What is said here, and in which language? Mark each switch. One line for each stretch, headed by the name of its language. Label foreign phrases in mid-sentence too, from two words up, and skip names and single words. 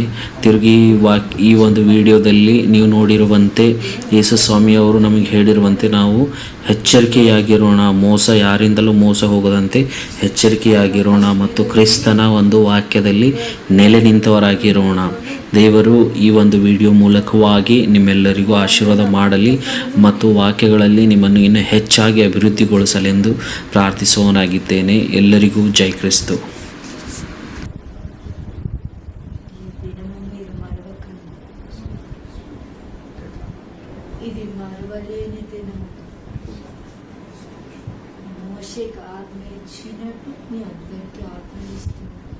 Kannada: ತಿರುಗಿ ಈ ಒಂದು ವಿಡಿಯೋದಲ್ಲಿ ನೀವು ನೋಡಿರುವಂತೆ ಯೇಸುಸ್ವಾಮಿಯವರು ನಮಗೆ ಹೇಳಿರುವಂತೆ ನಾವು ಎಚ್ಚರಿಕೆಯಾಗಿರೋಣ, ಯಾರಿಂದಲೂ ಮೋಸ ಹೋಗದಂತೆ ಎಚ್ಚರಿಕೆಯಾಗಿರೋಣ ಮತ್ತು ಕ್ರಿಸ್ತನ ಒಂದು ವಾಕ್ಯದಲ್ಲಿ ನೆಲೆ ನಿಂತವರಾಗಿರೋಣ. ದೇವರು ಈ ಒಂದು ವಿಡಿಯೋ ಮೂಲಕವಾಗಿ ನಿಮ್ಮೆಲ್ಲರಿಗೂ ಆಶೀರ್ವಾದ ಮಾಡಲಿ ಮತ್ತು ವಾಕ್ಯಗಳಲ್ಲಿ ನಿಮ್ಮನ್ನು ಇನ್ನೂ ಹೆಚ್ಚಾಗಿ ಅಭಿವೃದ್ಧಿಗೊಳಿಸಲೆಂದು ಪ್ರಾರ್ಥಿಸುವವನಾಗಿದ್ದೇನೆ. ಎಲ್ಲರಿಗೂ ಜೈ ಕ್ರಿಸ್ತು.
Telugu: ఇది మరువలేని దినం. మోషేకి ఆజ్ఞ ఇచ్చినట్టు మీ అందరికీ ఆజ్ఞ ఇస్తున్నాను.